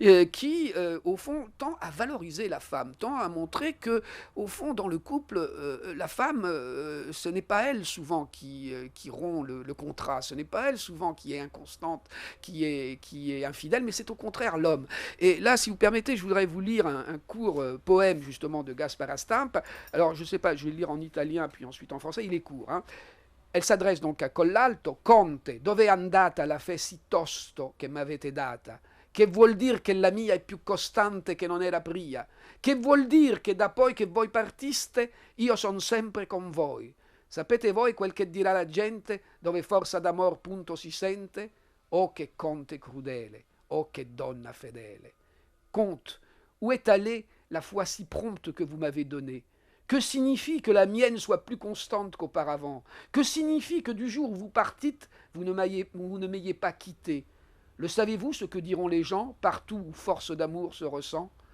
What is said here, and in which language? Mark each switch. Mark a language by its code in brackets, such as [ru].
[fr] qui, au fond, tend à valoriser la femme, tend à montrer que, au fond, dans le couple, la femme, ce n'est pas elle souvent qui rompt le contrat, ce n'est pas elle souvent qui est inconstante, qui est infidèle, mais c'est au contraire l'homme. Et là, si vous permettez, je voudrais vous lire un court poème justement de Gaspara Stampa. Alors, je ne sais pas, je vais le lire en italien puis ensuite en français, il est court. Elle s'adresse donc à Collalto. [it] Conte, dove è andata la fe si tosto che m'avete data? Che vuol dire che la mia è più costante che non era pria? Che vuol dire che da poi che voi partiste io son sempre con voi? Sapete voi quel che dirà la gente dove forza d'amor punto si sente? Oh che conte crudele! Oh, che donna fidèle! [fr] Comte, où est allée la foi si prompte que vous m'avez donnée? Que signifie que la mienne soit plus constante qu'auparavant? Que signifie que du jour où vous partîtes, vous ne m'ayez pas quitté? Le savez-vous ce que diront les gens partout où force d'amour se ressent?